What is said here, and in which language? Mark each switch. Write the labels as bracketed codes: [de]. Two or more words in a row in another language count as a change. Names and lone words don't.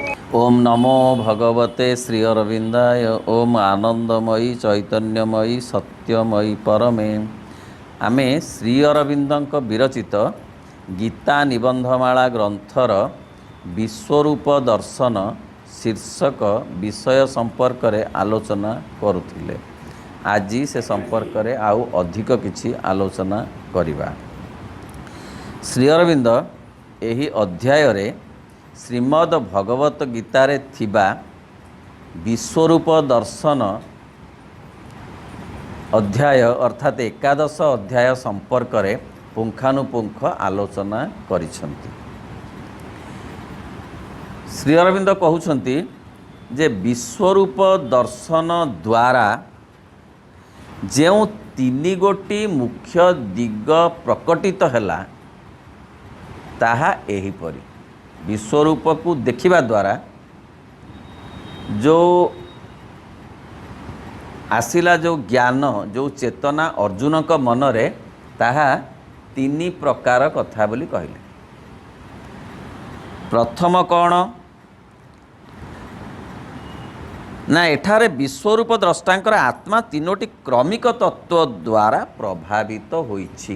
[sa] ओम नमो भगवते श्री अरविंदाय। ओम आनंदमयी चैतन्यमयी सत्यमयी परमे। [or] ଆମେ ଶ୍ରୀ ଅରବିନ୍ଦଙ୍କ ବିରଚିତ ଗୀତା ନିବନ୍ଧମାଳା ଗ୍ରନ୍ଥର ବିଶ୍ୱରୂପ ଦର୍ଶନ ଶୀର୍ଷକ ବିଷୟ ସମ୍ପର୍କ ରେ ଆଲୋଚନା କରୁଥିଲେ। ଆଜି ସେ ସମ୍ପର୍କ ରେ ଆଉ ଅଧିକ କିଛି ଆଲୋଚନା କରିବା। ଶ୍ରୀ ଅରବିନ୍ଦ ଏହି ଅଧ୍ୟାୟ ରେ ଶ୍ରୀମଦ୍ ଭଗବତ ଗୀତାରେ ଥିବା ବିଶ୍ୱରୂପ ଦର୍ଶନ ଅଧ୍ୟାୟ ଅର୍ଥାତ ଏକାଦଶ ଅଧ୍ୟାୟ ସମ୍ପର୍କ ରେ ପୁଙ୍ଖାନୁପୁଙ୍ଖ ଆଲୋଚନା କରିଛନ୍ତି। ଶ୍ରୀ ଅରବିନ୍ଦ କହୁଛନ୍ତି ଯେ ବିଶ୍ୱରୂପ ଦର୍ଶନ ଦ୍ୱାରା ଯେଉଁ ତିନି ଗୋଟି ମୁଖ୍ୟ ଦିଗ ପ୍ରକଟିତ ହେଲା ତାହା ଏହିପରି। ବିଶ୍ୱରୂପ କୁ ଦେଖିବା ଦ୍ୱାରା ଯୋ ଆସିଲା ଯୋ ଜ୍ଞାନ ଯୋ ଚେତନା ଅର୍ଜୁନ ଙ୍କ ମନ ରେ ତାହା ତିନି ପ୍ରକାର କଥା ବୋଲି କହିଲେ। ପ୍ରଥମ କୋଉ ନା ଏଠାରେ ବିଶ୍ୱରୂପ ଦ୍ରଷ୍ଟାଙ୍କର ଆତ୍ମା ତିନୋଟି କ୍ରମିକ ତତ୍ତ୍ୱ ଦ୍ୱାରା ପ୍ରଭାବିତ ହୋଇଛି।